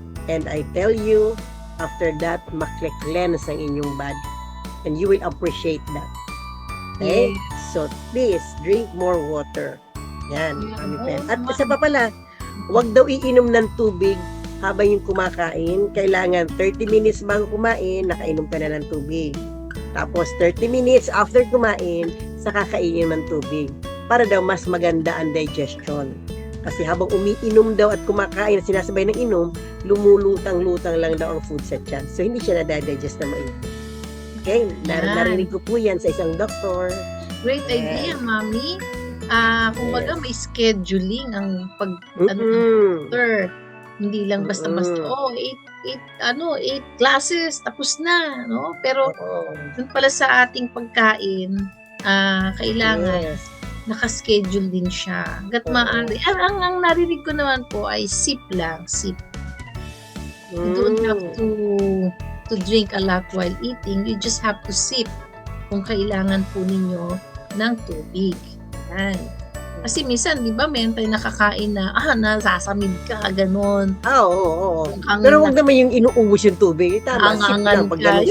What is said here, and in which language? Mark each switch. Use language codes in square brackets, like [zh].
[en] And I tell you, after that, [tl] makle-cleanse ang inyong [en] body. And you will appreciate that. Okay? Yes. So, please, drink more water. [tl] Yan, Mami Fem. At Oo, isa pa pala, huwag daw iinom ng tubig habang yung kumakain. Kailangan 30 minutes bago kumain, nakainom ka na ng tubig. Tapos 30 minutes after kumain, saka kainin ng tubig. Para daw mas maganda ang digestion. Kasi habang umiinom daw at kumakain at sinasabay ng inom, lumulutang-lutang lang daw ang food sa tiyan. So, hindi siya na-digest na maigi. Okay? Narinig ko po yan sa isang doktor. [en] Great idea, [tl] Mami. Kumbaga may scheduling ang doctor. Hindi lang basta-basta, 8 classes, tapos na, no? Pero, dun pala sa ating pagkain, kailangan naka-schedule din siya. Hanggat maaari. Ang narinig ko naman po ay sip lang, sip. [en] You don't have to drink a lot while eating. You just have to sip [tl] kung kailangan po ninyo ng tubig. Yan. Kasi minsan, di ba, meron tayo nakakain na, nasasamid ka, ganon. Oo. Pero huwag naman yung inuubos yung tubig. Tama, sip lang. Pag ganun